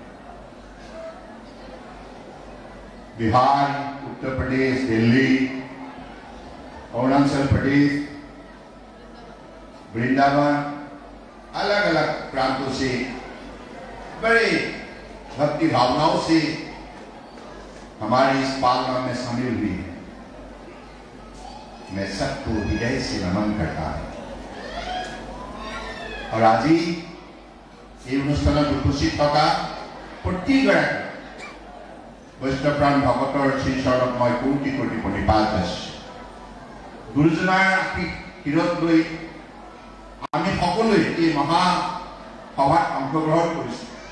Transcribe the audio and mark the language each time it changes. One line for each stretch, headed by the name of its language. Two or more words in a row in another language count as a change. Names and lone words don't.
Hindi: बिहार, उत्तर प्रदेश, दिल्ली, अरुणाचल प्रदेश, वृंदावन, अलग अलग प्रांतों से बड़े भक्ति भावनाओं से हमारी इस पालना में शामिल हुई है। मैं सबको हृदय से नमन करता हूं। और आज ही
Assamese: এই অনুষ্ঠানত উপস্থিত থকা প্ৰতিগৰাকী বৈষ্ণৱপ্ৰাণ ভকতৰ শ্ৰীচৰণত মই কোটি কোটি প্ৰণিপাত জনাইছোঁ। গুৰুজনাৰ শিৰত লৈ আমি সকলোৱে এই মহাসভাত অংশগ্ৰহণ কৰিছোঁ।